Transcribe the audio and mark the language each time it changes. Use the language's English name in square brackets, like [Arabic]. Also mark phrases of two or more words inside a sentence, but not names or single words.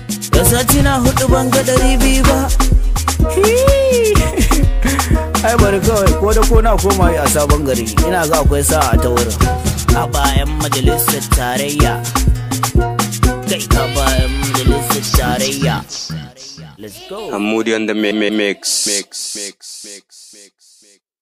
[Hausa] Da sati na hudu ban ga ɗari biyu ba. Hii. Ai bari kawai, ko da ko na koma yi a Sabon Gari, ina ga akwai sa'a ta wurin. Haba 'yan majalisar tarayya. Kai, haba 'yan majalisar tarayya. [English] Let's go. I'm Moody on the mi-, mi-, mix. Mix, mix, mix, mix, mix.